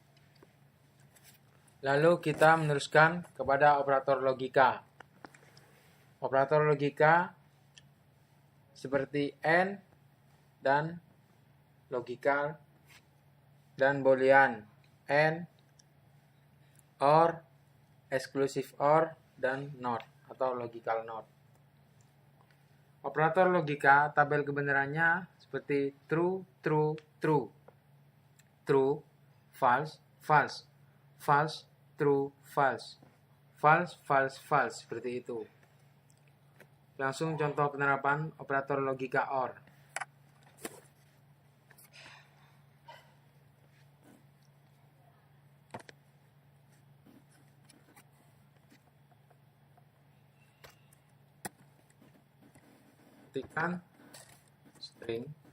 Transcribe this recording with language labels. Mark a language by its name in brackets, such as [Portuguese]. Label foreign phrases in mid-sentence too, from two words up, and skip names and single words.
[Indonesian] Lalu kita meneruskan kepada operator logika. Operator logika seperti AND dan logikal dan boolean, [English] AND, OR, exclusive OR, dan NOT atau logical NOT. [Indonesian] Operator logika tabel kebenarannya seperti [English] true, true, true, true, false, false, false, true, false, false, false, false, [Indonesian] seperti itu. Langsung contoh penerapan operator logika OR. Ketikkan string,